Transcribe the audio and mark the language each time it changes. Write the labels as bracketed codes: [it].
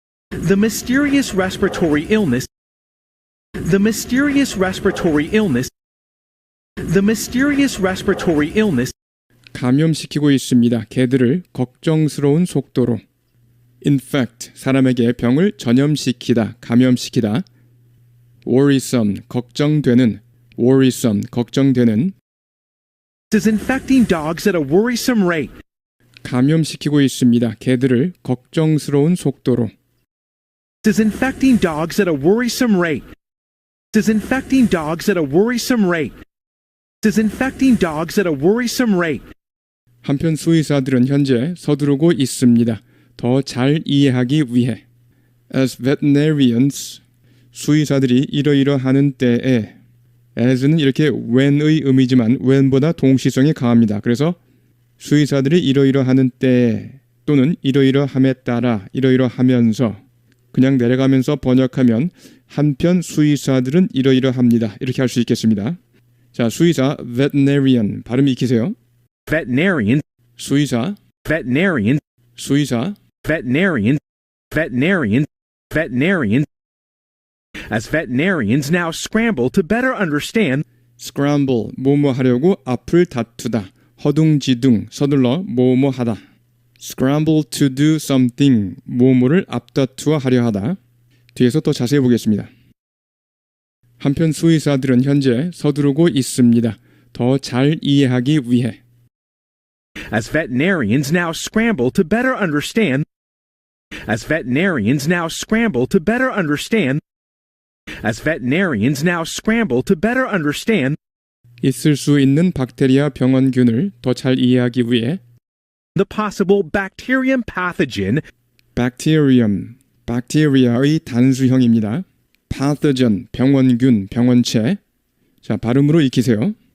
[en] The mysterious respiratory illness The mysterious respiratory illness The mysterious respiratory illness [ko] 감염시키고 있습니다. 개들을 걱정스러운 속도로 infect, 사람에게 병을 전염시키다, 감염시키다 worrisome, 걱정되는 worrisome, 걱정되는 [en] is infecting dogs at a worrisome rate. [ko] 감염시키고 있습니다. 개들을 걱정스러운 속도로 [en] is infecting dogs at a worrisome rate. is infecting dogs at a worrisome rate. is infecting dogs at a worrisome rate. [ko] 한편 수의사들은 현재 서두르고 있습니다. 더 잘 이해하기 위해 [en] as veterinarians, [ko] 수의사들이 이러이러하는 때에 as는 이렇게 when의 의미지만 when보다 동시성이 강합니다. 그래서 수의사들이 이러이러하는 때 또는 이러이러함에 따라 이러이러하면서 그냥 내려가면서 번역하면 한편 수의사들은 이러이러합니다. 이렇게 할 수 있겠습니다. 자, 수의사 veterinarian 발음 익히세요. [en] Veterinarian, [ko] 수의사, [en] veterinarian, [ko] 수의사, [en] veterinarian, veterinarian, veterinarian. As veterinarians now scramble to better understand [ko] scramble, 뭐뭐 하려고 앞을 다투다, 허둥지둥, 서둘러 뭐뭐 하다. [en] scramble to do something, [ko] 뭐뭐를 앞다투어 하려 하다. 뒤에서 더 자세히 보겠습니다. 한편 수의사들은 현재 서두르고 있습니다. 더 잘 이해하기 위해 [en] as veterinarians now scramble to better understand as veterinarians now scramble to better understand as veterinarians now scramble to better understand [ko] 있을 수 있는 박테리아 병원균을 더 잘 이해하기 위해 [en] the possible bacterium pathogen [ko] bacterium, 박테리아의 단수형입니다. pathogen, 병원균, 병원체. 자, 발음으로 익히세요.